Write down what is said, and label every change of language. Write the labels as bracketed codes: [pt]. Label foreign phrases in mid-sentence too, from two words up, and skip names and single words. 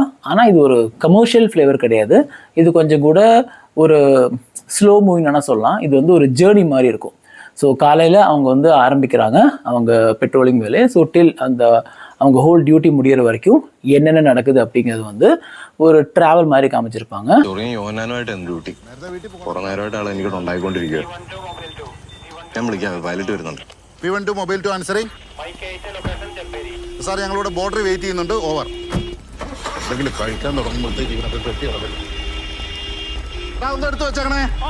[ta] ஆனால் இது ஒரு [en] commercial flavour [ta] கிடையாது. இது கொஞ்சம் கூட ஒரு [en] slow movie-ன்னு [ta] சொல்லலாம். இது வந்து ஒரு ஜேர்னி மாதிரி இருக்கும். ஸோ காலையில் அவங்க வந்து ஆரம்பிக்கிறாங்க அவங்க பெட்ரோலிங் வேலையை. [en] so till [ta] அந்த அவங்க [en] whole duty [ta] முடிகிற வரைக்கும் என்னென்ன நடக்குது அப்படிங்கிறது வந்து ஒரு ட்ராவல் மாதிரி காமிச்சிருப்பாங்க. [ml] സാർ ഞങ്ങളിവിടെ [en] border wait [ml] ചെയ്യുന്നുണ്ട്. ഓവർ. എന്തെങ്കിലും കഴിക്കാൻ തുടങ്ങുമ്പോഴത്തേക്ക് ഇവനൊക്കെ കെട്ടി കിടക്കില്ല. ഒന്ന് എടുത്ത് വെച്ചേക്കണേ.